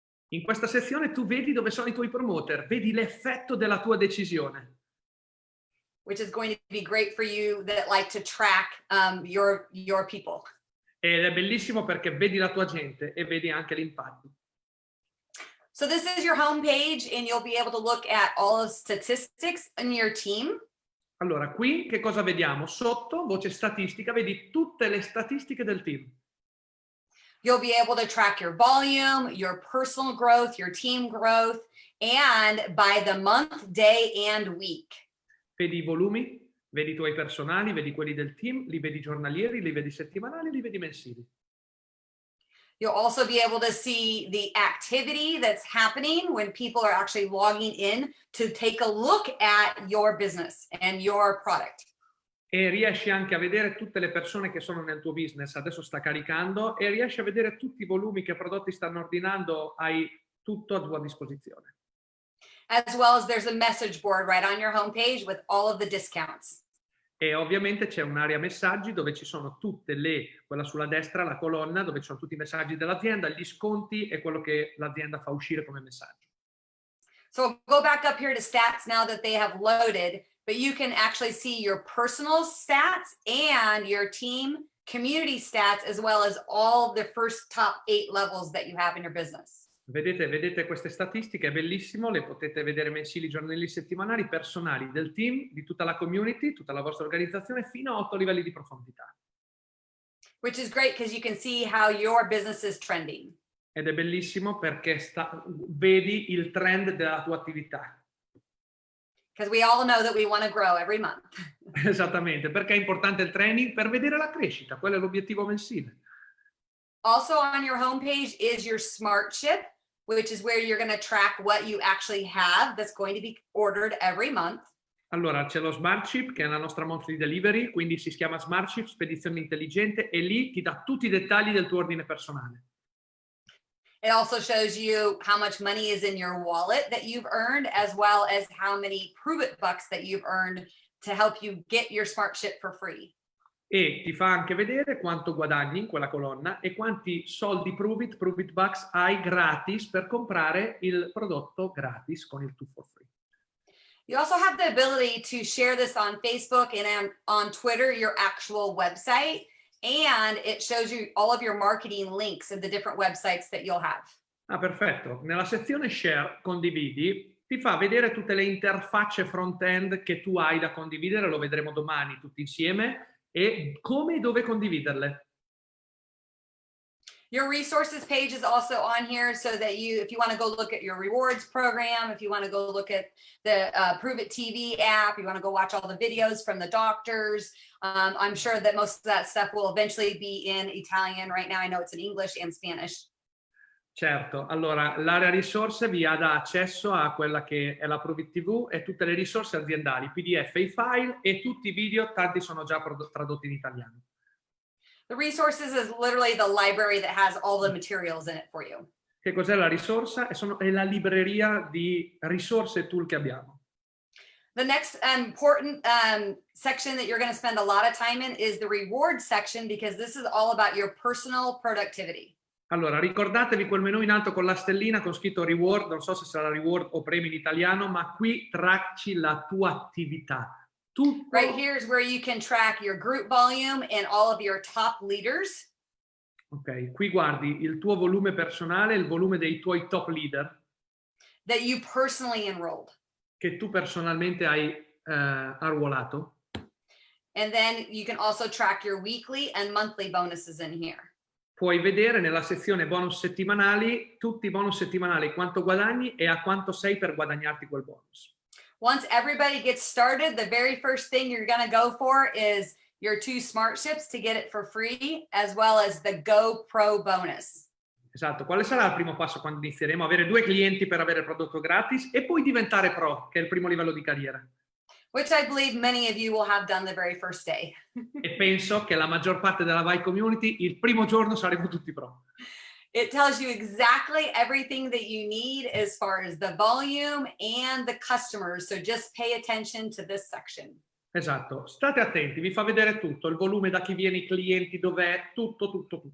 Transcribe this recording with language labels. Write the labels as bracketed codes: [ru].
[it] in questa sezione tu vedi dove sono i tuoi promoter, vedi l'effetto della tua decisione. [en] Which is going to be great for you that like to track your people. [it] Ed è bellissimo perché vedi la tua gente e vedi anche l'impatto. [en] So this is your home page and you'll be able to look at all the statistics in your team. [it] Allora, qui che cosa vediamo? Sotto, voce statistica, vedi tutte le statistiche del team. [en] You'll be able to track your volume, your personal growth, your team growth, and by the month, day, and week. [it] Vedi i volumi, vedi i tuoi personali, vedi quelli del team, li vedi giornalieri, li vedi settimanali, li vedi mensili. [en] You'll also be able to see the activity that's happening when people are actually logging in to take a look at your business and your product. [it] E riesci anche a vedere tutte le persone che sono nel tuo business. Adesso sta caricando e riesci a vedere tutti i volumi che prodotti stanno ordinando, hai tutto a tua disposizione. [en] As well as there's a message board right on your homepage with all of the discounts. [it] E ovviamente c'è un'area messaggi dove ci sono quella sulla destra, la colonna, dove ci sono tutti i messaggi dell'azienda, gli sconti e quello che l'azienda fa uscire come messaggio. [en] So go back up here to stats now that they have loaded, but you can actually see your personal stats and your team community stats, as well as all the first top 8 levels that you have in your business. [it] Vedete queste statistiche, è bellissimo, le potete vedere mensili, giornalieri, settimanali, personali, del team, di tutta la community, tutta la vostra organizzazione, fino a 8 livelli di profondità. [en] Which is great because you can see how your business is trending. [it] Ed è bellissimo perché vedi il trend della tua attività. [en] Because we all know that we want to grow every month. [it] Esattamente, perché è importante il training per vedere la crescita, quello è l'obiettivo mensile. [en] Also on your homepage is your smart ship, which is where you're going to track what you actually have that's going to be ordered every month. [it] Allora c'è lo Smart Ship che è la nostra [en] monthly delivery, [it] quindi si chiama Smart Ship, spedizione intelligente, e lì ti dà tutti i dettagli del tuo ordine personale. [en] It also shows you how much money is in your wallet that you've earned, as well as how many Prove It bucks that you've earned to help you get your smart ship for free. [it] E ti fa anche vedere quanto guadagni in quella colonna e quanti soldi Prove It bucks hai gratis per comprare il prodotto gratis con il 2 for free. [en] You also have the ability to share this on Facebook and on Twitter, your actual website, and it shows you all of your marketing links of the different websites that you'll have. [it] Ah, perfetto. Nella sezione Share, condividi, ti fa vedere tutte le interfacce front-end che tu hai da condividere, lo vedremo domani tutti insieme, e come e dove condividerle. [en] Your resources page is also on here so that if you want to go look at your rewards program, if you want to go look at the Prove It TV app, you want to go watch all the videos from the doctors. I'm sure that most of that stuff will eventually be in Italian. Right now, I know it's in English and Spanish. [it] Certo, allora l'area risorse vi dà accesso a quella che è la Prove It TV e tutte le risorse aziendali, PDF e i file, e tutti i video, tanti sono già tradotti in italiano. [en] The resources is literally the library that has all the materials in it for you. [it] Che cos'è la risorsa? È la libreria di risorse e tool che abbiamo. [en] The next important section that you're going to spend a lot of time in is the reward section, because this is all about your personal productivity. [it] Allora, ricordatevi quel menu in alto con la stellina con scritto reward, non so se sarà reward o premi in italiano, ma qui tracci la tua attività. Tutto. [en] Right here is where you can track your group volume and all of your top leaders. [it] Ok, qui guardi il tuo volume personale, il volume dei tuoi top leader. [en] That you personally enrolled. [it] Che tu personalmente hai arruolato. [en] And then you can also track your weekly and monthly bonuses in here. [it] Puoi vedere nella sezione bonus settimanali, tutti i bonus settimanali, quanto guadagni e a quanto sei per guadagnarti quel bonus. [en] Once everybody gets started, the very first thing you're going to go for is your 2 smart ships to get it for free, as well as the Go Pro bonus. [it] Esatto, quale sarà il primo passo quando inizieremo? Avere 2 clienti per avere il prodotto gratis e poi diventare pro, che è il primo livello di carriera. [en] Which I believe many of you will have done the very first day. [it] E penso che la maggior parte della Vai Community il primo giorno saremo tutti pro. [en] It tells you exactly everything that you need as far as the volume and the customers. So just pay attention to this section. [it] Esatto, state attenti, vi fa vedere tutto, il volume, da chi viene, i clienti, dov'è, tutto.